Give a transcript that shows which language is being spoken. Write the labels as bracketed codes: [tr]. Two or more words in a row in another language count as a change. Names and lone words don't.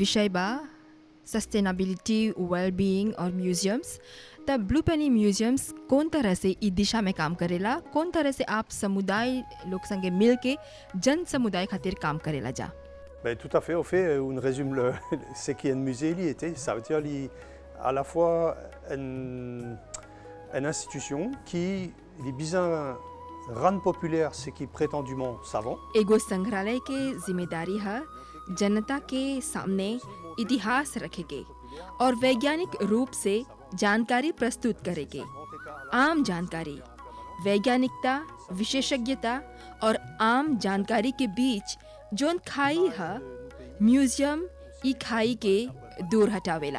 [bho] विषय बा [en] sustainability, wellbeing [bho] और म्यूजियम्स, तब ब्लू पेनी म्यूजियम्स कौन तरह से ई दिशा में काम करेला, कौन तरह से आप समुदाय लोग संगे मिल के जन समुदाय खातिर काम करेला जा? [fr] Tout à fait. Au fait, on résume ce qui est un musée, ça veut dire à la fois une institution qui est bien rend populaire ce qui est prétendument savant. [bho] एगो संग्रहालय के जिम्मेदारी है जनता के सामने इतिहास रखे के और वैज्ञानिक रूप से जानकारी प्रस्तुत करे के। आम जानकारी, वैज्ञानिकता, विशेषज्ञता और आम जानकारी के बीच जोन खाई है, म्यूजियम ई खाई के दूर हटावेला।